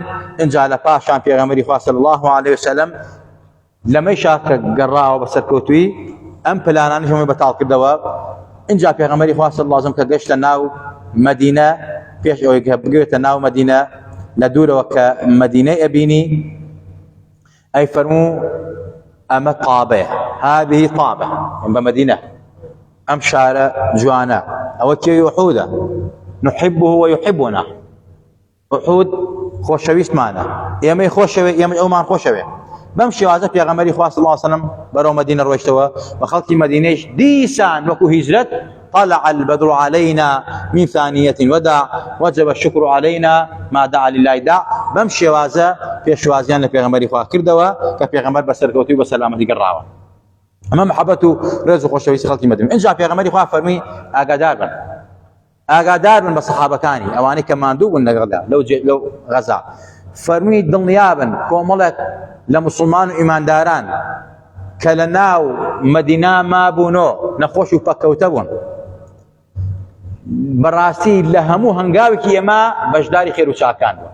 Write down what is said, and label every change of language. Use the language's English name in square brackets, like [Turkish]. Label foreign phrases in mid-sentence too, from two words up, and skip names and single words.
[Central Kurdish] اینجا لە پاشان پێغەمبەری خوا [Arabic] صلی الله علیه وسلم [Central Kurdish] لەمەیشا کە گەڕاوە بە سەرکەوتووی ئەم پلانانیش هەمووی بەتاڵ کردەوە. اینجا پێغەمبەری خوا [Arabic] صلی الله علیه وسلم [Central Kurdish] کە گەشتە ناو مەدینە پێش ئەوەی کە بگوێتە ناو مەدینە لە دوورەوە کە مەدینەی ئەبینی ئەی فەرموو ئەمە تابە، [Arabic] هذه طابة بمدينة [Central Kurdish] ئەم شارە جوانە، ئەوە کێوی ئوحودە، [Arabic] نحبه ويحبنا، [Central Kurdish] ئوحود خۆشەویستمانە، ئێمەی خۆشەوێ ئێمە ئەومان خۆشەوێ. بەم شێوازە پێغەمبەری خوا [Arabic] صلی الله علیه وسلم [Central Kurdish] بەرەو مەدینە ڕۆیشتەوە بە خەڵکی مەدینەیش دیسان وەکو هیجرەت [Arabic] طلع البدر علينا من ثانية الوداع وجب الشكر علينا ما دعا لله داع. [Central Kurdish] بەم شێوازە پێشوازیان لە پێغەمبەری خوا کردەوە کە پێغەمبەر بە سەرکەوتووی بە سەلامەتی گەڕاوە. ئەمە محەبەت و ڕێز و خۆشەویستی خەڵکی مەدینە. اینجا پێغەمبەری خوا فەرمی ئاگادار بن بە سەحابەکانی ئەوانەی کە ماندوو بوون لەو غەزا، فەرمی دڵنیابن کۆمەڵێک لە مسلمان و ئیمانداران کە لە ناو مەدینە مابوونەوە نەخۆش و پەککەوتە بوون، بەڕاستی لە هەموو هەنگاوێکی ئێمە بەشداری خێر و چاکان بوون.